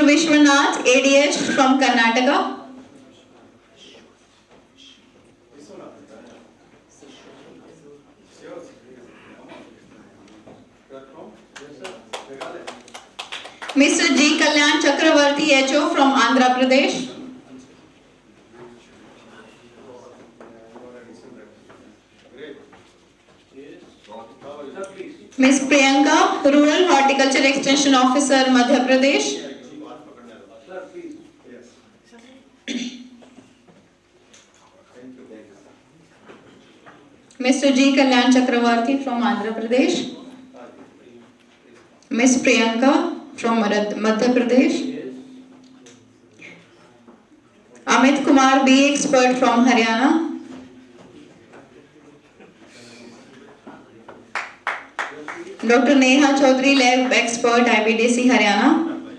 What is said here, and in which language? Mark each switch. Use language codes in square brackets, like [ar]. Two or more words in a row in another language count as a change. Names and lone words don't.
[en] Vishwanath, ADH from Karnataka. Mr. G. Kalyan Chakravarti, HO from Andhra Pradesh. Ms. Priyanka, Rural Horticulture Extension Officer, Madhya Pradesh. Mr. G. Kalyan Chakravarti from Andhra Pradesh. Ms. Priyanka from Madhya Pradesh. Amit Kumar B. Expert from Haryana. Dr. Neha Chaudhary Lab Expert IBDC Haryana.